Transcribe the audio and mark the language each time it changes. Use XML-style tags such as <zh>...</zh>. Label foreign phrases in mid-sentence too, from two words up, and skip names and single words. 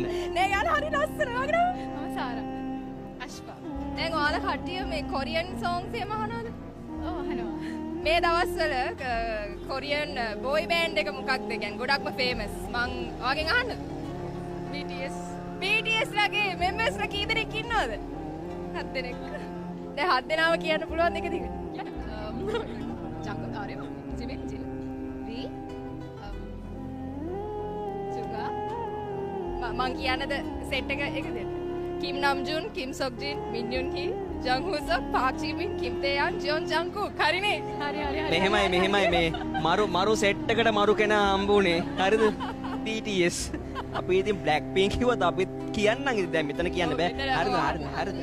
<si>නෑ යාලා හරි ලස්සන වගේ නම සාරා අශ්පා දැන් ඔයාලා කට්ටිය මේ</si> <en>Korean songs</en> <si>එහෙම අහනවද ඔව් අහනවා මේ දවස්වල</si> <en>Korean boy band</en> <si>එක මොකක්ද කියන්නේ ගොඩක්ම ෆේමස් මං ඔයාගෙන් අහන්න BTS ලගේ මෙම්බර්ස්ලා කී දෙනෙක් ඉන්නවද 7 දෙනෙක් දැන් 7 දෙනාම කියන්න පුළුවන් එක දිගට Jungkook RM, Jimin, V, Suga. මං කියන්නද සෙට් එක එකද? Kim Namjoon, Kim Seokjin, Min Yoon Hee, Jung Woo Seok, Park Ji Min, Kim Taeyeon, Jeon Jungkook. හරිනේ. හරි. මෙහෙමයි මේ මරු සෙට් එකට මරු කෙනා හම්බුනේ. හරිද? BTS. අපි ඉතින් Blackpink කිව්වත් අපි කියන්නම් ඉතින් දැන් මෙතන කියන්න බෑ. හරිද?</si>